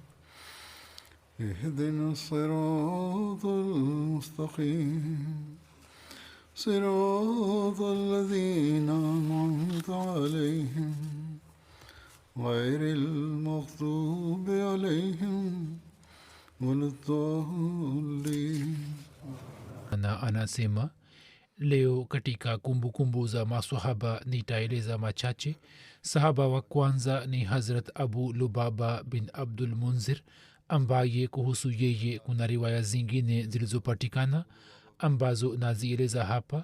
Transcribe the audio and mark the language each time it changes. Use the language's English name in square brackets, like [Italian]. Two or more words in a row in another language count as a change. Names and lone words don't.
[Arabic] اهدنا الصراط المستقيم صراط الذين أنعمت عليهم غير المغضوب عليهم ولا الضالين. [Swahili] na anasema leo katika kumbukumbu za maswahaba nitaeleza machache. Sahaba wa kwanza ni Hazrat Abu Lubaba bin Abdul Munzir, ambaye kuhusu yeye kuna riwaya zingine zilizopatikana ambazo nazieleza hapa.